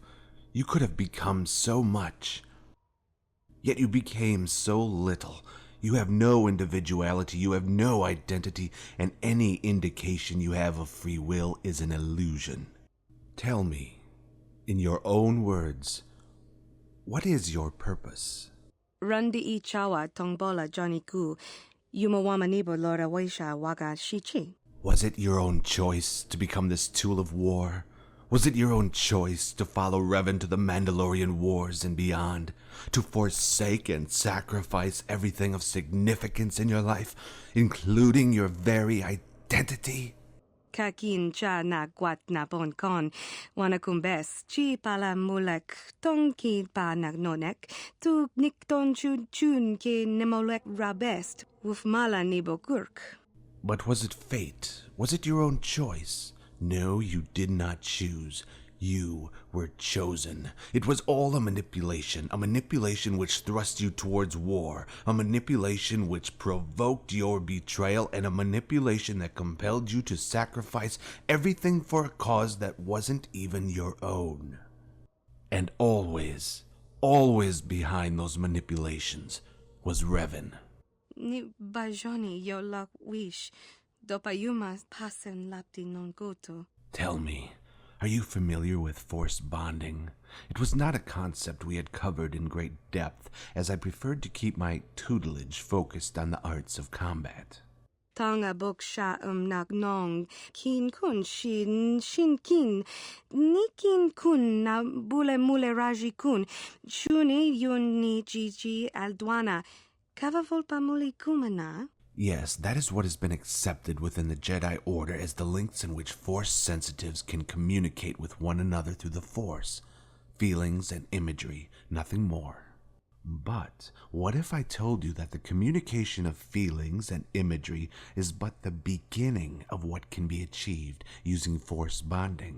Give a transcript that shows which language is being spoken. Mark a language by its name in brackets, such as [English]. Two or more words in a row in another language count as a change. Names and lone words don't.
[English] You could have become so much. Yet you became so little. You have no individuality, you have no identity, and any indication you have of free will is an illusion. Tell me, in your own words, what is your purpose? Rundi I chawa tongbola Johnny Ku. Yumawamanibo Lora Waisha Waga Shichi. Was it your own choice to become this tool of war? Was it your own choice to follow Revan to the Mandalorian wars and beyond? To forsake and sacrifice everything of significance in your life, including your very identity? Kakin cha na guat na bon kon. Wanakumbes chi pala mulek tonki pa nagnonek. Tu nikton chun ke nemolek rabest. Wufmala nibo gurk. But was it fate? Was it your own choice? No, you did not choose. You were chosen. It was all a manipulation which thrust you towards war, a manipulation which provoked your betrayal, and a manipulation that compelled you to sacrifice everything for a cause that wasn't even your own. And always, always behind those manipulations was Revan. Ni bajoni yo lak wish. Dopayuma pasen lapti non goto. Tell me, are you familiar with force bonding? It was not a concept we had covered in great depth, as I preferred to keep my tutelage focused on the arts of combat. Tanga bok sha nagnong, kin kun shin kin, nikin kun na bule mule raji kun, shuni yun ni jiji aldwana, kavavolpa muli kumana. Yes, that is what has been accepted within the Jedi Order as the links in which Force sensitives can communicate with one another through the Force. Feelings and imagery, nothing more. But what if I told you that the communication of feelings and imagery is but the beginning of what can be achieved using Force bonding?